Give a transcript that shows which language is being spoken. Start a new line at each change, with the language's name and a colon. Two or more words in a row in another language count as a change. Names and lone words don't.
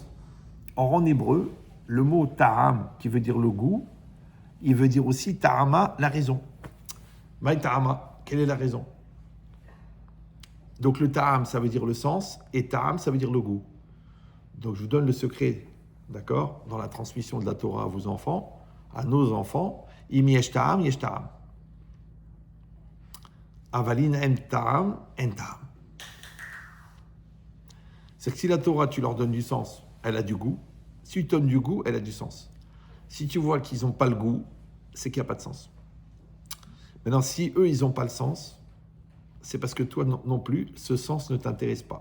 French: Or, en hébreu, le mot ta'am, qui veut dire le goût, il veut dire aussi ta'ama, la raison.
Hebrew: מאי טעמא,
French: quelle est la raison? Donc le ta'am, ça veut dire le sens, et ta'am, ça veut dire le goût. Donc je vous donne le secret, d'accord, dans la transmission de la Torah à vos enfants, à nos enfants.
Hebrew: אם יש טעם, יש טעם. אבל אין טעם, אין טעם.
French: C'est que si la Torah, tu leur donnes du sens, elle a du goût. Si tu donnes du goût, elle a du sens. Si tu vois qu'ils n'ont pas le goût, c'est qu'il n'y a pas de sens. Maintenant, si eux, ils n'ont pas le sens, c'est parce que toi non plus, ce sens ne t'intéresse pas.